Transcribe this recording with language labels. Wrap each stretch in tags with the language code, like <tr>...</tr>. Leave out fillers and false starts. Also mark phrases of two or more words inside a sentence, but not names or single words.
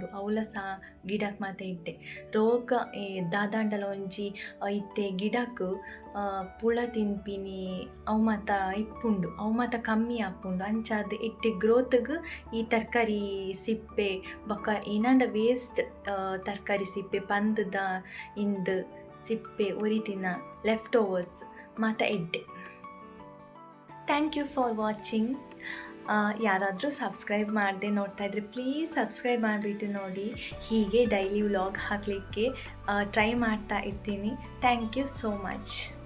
<tcy>ಅವಲ ಸಹ ಗಿಡಕ್ಕೆ ಮಾತ ಎಡ್ಡೆ ರೋಗ ದಾದಾಂಡಲ ಒಂಜಿ ಇತ್ತೆ ಗಿಡಕ್ಕೆ ಪುಳ ತಿನ್ಪಿನಿ ಅವು ಮಾತ ಇಪ್ಪುಂಡು, ಅವು ಮಾತ ಕಮ್ಮಿ ಆಪುಂಡು. ಅಂಚಾದ ಎಡ್ಡೆ ಗ್ರೋತ್ಗೆ ಈ ತರಕಾರಿ ಸಿಪ್ಪೆ ಬೊಕ್ಕ ಏನಾಂಡ ವೇಸ್ಟ್ ತರಕಾರಿ ಸಿಪ್ಪೆ ಪಂದದ ಇಂದು ಸಿಪ್ಪೆ ಒರಿತಿನ</tcy> <en>left overs</en> <tcy>ಮಾತ ಎಡ್ಡೆ.</tcy> <en>Thank you for watching.</en> <kn>ಯಾರಾದರೂ ಸಬ್ಸ್ಕ್ರೈಬ್ ಮಾಡದೆ ನೋಡ್ತಾ ಇದ್ದರೆ</kn> <en>please subscribe</en> <kn>ಮಾಡಿಬಿಟ್ಟು ನೋಡಿ. ಹೀಗೆ</kn> <en>daily vlog</en> <kn>ಹಾಕಲಿಕ್ಕೆ ಟ್ರೈ ಮಾಡ್ತಾ ಇರ್ತೀನಿ.</kn> <en>Thank you so much.</en>